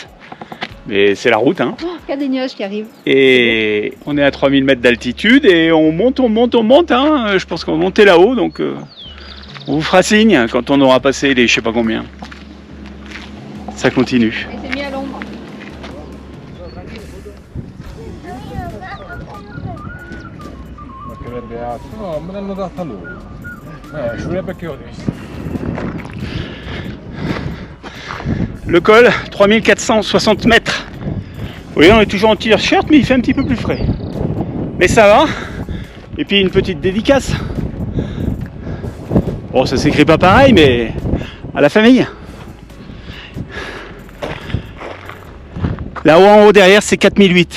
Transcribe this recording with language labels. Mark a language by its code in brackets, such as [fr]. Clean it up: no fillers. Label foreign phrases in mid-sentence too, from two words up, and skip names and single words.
[fr] Mais c'est la route, hein. Oh, il y a des nuages qui arrivent. Et on est à 3000 mètres d'altitude et on monte, hein. Je pense qu'on va monter là-haut, donc on vous fera signe quand on aura passé les je sais pas combien. Ça continue. Il s'est mis à l'ombre. [it] No, me l'hanno data loro. Ci vorrebbe che io adesso. [fr] Le col, 3460 mètres. Oui, on est toujours en t-shirt, mais il fait un petit peu plus frais. Mais ça va. Et puis une petite dédicace. Bon, ça s'écrit pas pareil, mais à la famille. Là-haut en haut derrière, c'est 4008.